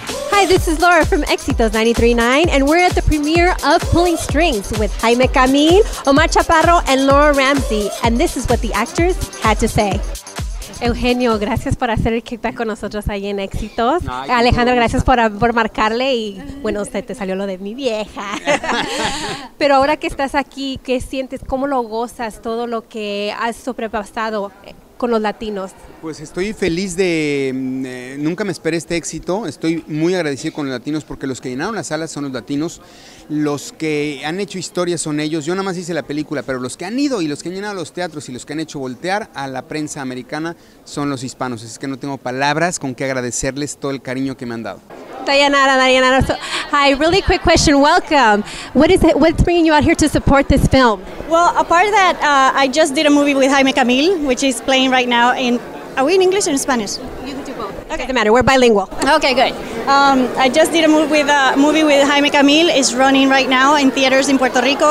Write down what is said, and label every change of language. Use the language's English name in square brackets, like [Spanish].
[English] Hi, this is Laura from Éxitos 93.9, and we're at the premiere of Pulling Strings with Jaime Camil, Omar Chaparro, and Laura Ramsey. And this is what the actors had to say. [Spanish] Eugenio, gracias por hacer el kickback con nosotros ahí en Éxitos. Alejandro, gracias por marcarle y bueno, usted te salió lo de mi vieja. Pero ahora que estás aquí, ¿qué sientes? ¿Cómo lo gozas todo lo que has sobrepasado con los latinos? Pues estoy feliz de... nunca me esperé este éxito. Estoy muy agradecido con los latinos porque los que llenaron las salas son los latinos. Los que han hecho historia son ellos. Yo nada más hice la película, pero los que han ido y los que han llenado los teatros y los que han hecho voltear a la prensa americana son los hispanos. Es que no tengo palabras con que agradecerles todo el cariño que me han dado. Dayanara. [English] So, hi, really quick question. Welcome. What's bringing you out here to support this film? Well, apart of that, I just did a movie with Jaime Camil, which is playing right now in... Are we in English or in Spanish? You can do both. Okay. Doesn't matter. We're bilingual. Okay, good. I just did a movie with Jaime Camil. It's running right now in theaters in Puerto Rico.